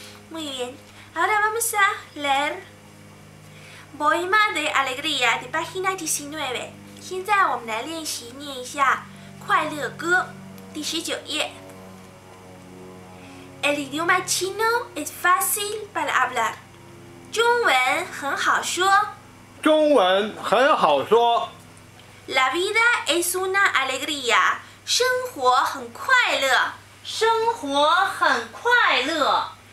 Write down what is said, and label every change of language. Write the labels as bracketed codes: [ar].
[es] Muy bien, ahora vamos a leer Poema de Alegría de página 19. [zh] 现在我们来练习念一下快乐歌，第19页。 [es] El idioma chino es fácil para hablar. [zh] 中文很好说。中文很好说。 [es] La vida es una alegría. [zh] 生活很快乐。生活很快乐。